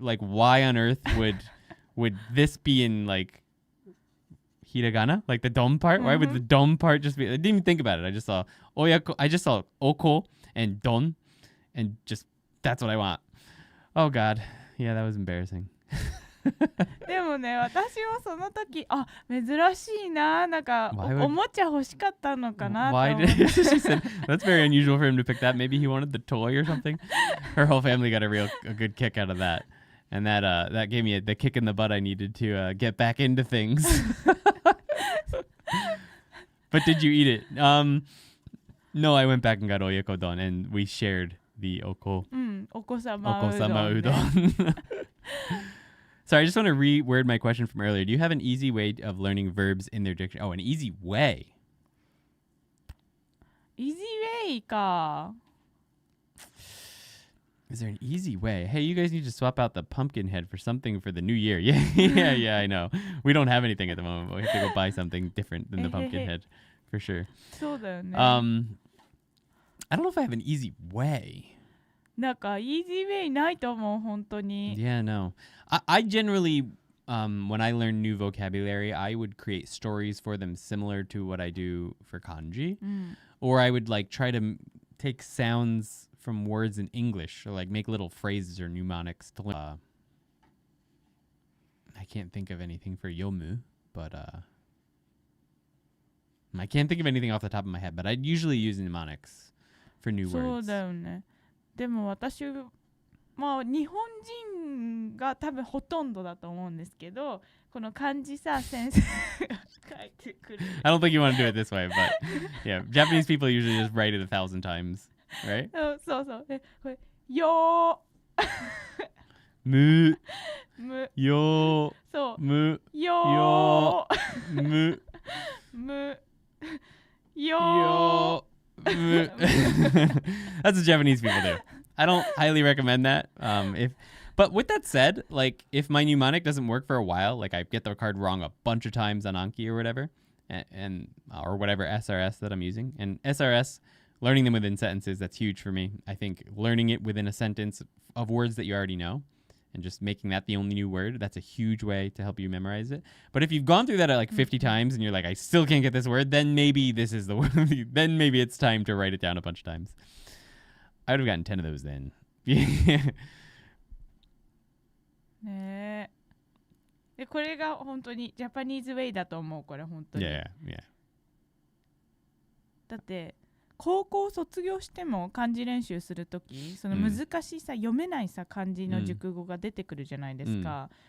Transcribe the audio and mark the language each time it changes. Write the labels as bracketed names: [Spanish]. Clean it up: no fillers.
[English] Like, why on earth would this be in like hiragana, like the don part? Why would the don part just be? I didn't even think about it. I just saw oyako. I just saw oko and don, and just that's what I want. Oh God, yeah, that was embarrassing. [Japanese] でもね、私もその時、あ、珍しいな、なんか [English] Why would- [Japanese] おもちゃ欲しかったのかなと [English] Why [Japanese] 思って [English] did she said that's very unusual for him to pick that? Maybe he wanted the toy or something. Her whole family got a good kick out of that, and that gave me the kick in the butt I needed to get back into things. But did you eat it? No, I went back and got oyakodon, and we shared the [Japanese] お子様うどん、ね、 [English] okosama udon. Sorry, I just want to reword my question from earlier. Do you have an easy way of learning verbs in their dictionary? Oh, an easy way. Easy way か。 Is there an easy way? Hey, you guys need to swap out the pumpkin head for something for the new year. Yeah, I know. We don't have anything at the moment, but we have to go buy something different than the pumpkin head for sure. [Japanese] そうだよね。 [English] I don't know if I have an easy way. [Japanese] なんかイージーウェイないと思う、本当に。 [English] Yeah, no. I generally, when I learn new vocabulary, I would create stories for them similar to what I do for kanji. Or I would like try to take sounds from words in English, or like make little phrases or mnemonics to learn. I can't think of anything for yomu, but I can't think of anything off the top of my head, but I'd usually use mnemonics for new [Japanese] そう [English] words. [Japanese] だよね。でも私、まあ日本人が多分ほとんどだと思うんですけど、この漢字さ、先生が書いてくる。 [English] I don't think you want to do it this way, but yeah, Japanese people usually just write it 1,000 times, right? [Japanese] そう。これ、よむ、む、よ、そう、む、よむ、む、よ、よむ. [English] That's what Japanese people do. I don't highly recommend that. But with that said, like if my mnemonic doesn't work for a while, like I get the card wrong a bunch of times on Anki or whatever, and or whatever SRS that I'm using, and SRS, learning them within sentences, that's huge for me. I think learning it within a sentence of words that you already know, and just making that the only new word, that's a huge way to help you memorize it. But if you've gone through that like 50 times and you're like, I still can't get this word, then maybe this is the word. Then maybe it's time to write it down a bunch of times. I would have gotten 10 of those then. [Japanese] ねえ。で、これが本当にジャパニーズウェイだと思う、これ本当に。 [English] Yeah. [Japanese] だって高校卒業しても漢字練習するとき、その難しいさ、読めないさ漢字の熟語が出てくるじゃないですか。